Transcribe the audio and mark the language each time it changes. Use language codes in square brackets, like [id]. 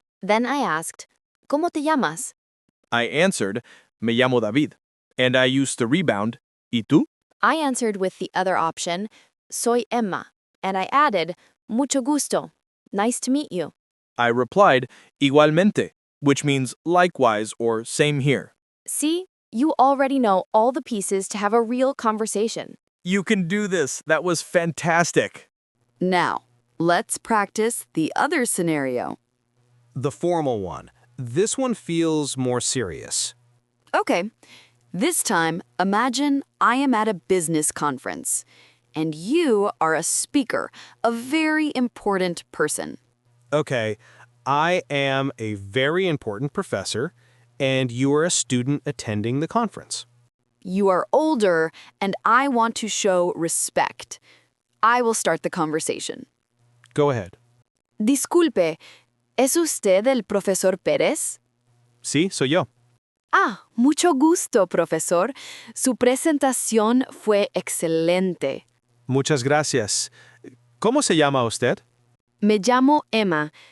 [en] Then I asked, [es] ¿Cómo te llamas? [en] I answered, [es] me llamo David. [en] And I used the rebound, [es] ¿y tú? [en] I answered with the other option, [es] Soy Emma, [en] and I added, [es] Mucho gusto. [en] Nice to meet you. I replied, igualmente, which means likewise or same here. See, you already know all the pieces to have a real conversation. You can do this. That was fantastic. Now, let's practice the other scenario. The formal one. This one feels more serious. Okay, this time imagine I am at a business conference and you are a speaker, a very important person. Okay, I am a very important professor, and you are a student attending the conference. You are older and I want to show respect. I will start the conversation. Go ahead. [es] Disculpe, ¿es usted el profesor Pérez? Sí, soy yo. Ah, mucho gusto, profesor. Su presentación fue excelente. Muchas gracias. ¿Cómo se llama usted? Me llamo Emma.